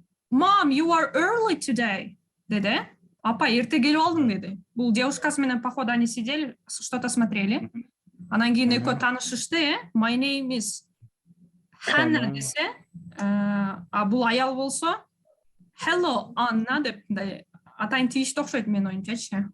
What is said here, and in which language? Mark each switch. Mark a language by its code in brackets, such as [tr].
[en] Mom, you are early today, [ky] деди. Апа, эрте келип алдың, деди. Бул девушкасы менен, [ru] походу, они сидели, что-то смотрели. [ky] Анан кийин экөө таанышышты, [en] My name is Hannah [ky] десе, а бул аял болсо, [en] Hello, Anna [ky] деп, атайын тийишти окшойт менин оюмчачы.